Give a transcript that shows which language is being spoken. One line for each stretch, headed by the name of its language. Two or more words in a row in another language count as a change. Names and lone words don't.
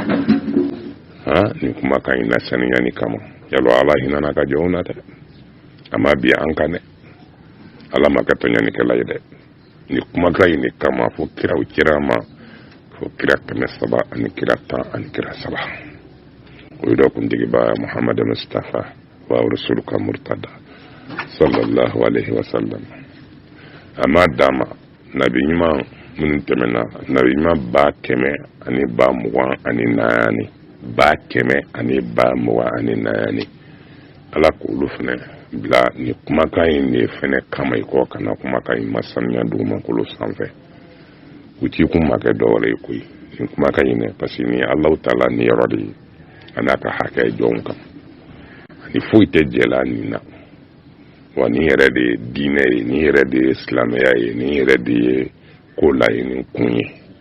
Bambara: ni kumakan in na sanuya ni kama yalo ala hinana ka jɔnw na dɛ a ma bi an kan dɛ ala ma kɛ tɔɲanikɛla ye dɛ ni kumakan in de kama fo kiraw cira ma fo kira 300 ani kira 10 ani kira 3 o ye dɔ kuntigiba Muhammad Mustafa
Arabic: ورسولك المرتضى صلى الله عليه وسلم
Bambara: ama dama nabi ɲuman minnu tɛmɛna nabi ɲuman 100 ani 20 ani 4 100 ani 20 ani 4 ala k'olu fana bila ni kumakan in de fana kama i kɔ kana kumakan in masanuya dugumakolo sanfɛ u t'i kun ma kɛ dɔwɛrɛ ye koyi ni kumakan in dɛ
French: parce que
Bambara: ni Alahu Taala ni yɔrɔ de ye a n'a ka hakɛ jɔnw kan ani foyi tɛ jɛla nin na wa ni yɛrɛ de ye diinɛ ye ni yɛrɛ de ye silamɛya ye ni yɛrɛ de ye ko laɲini kun ye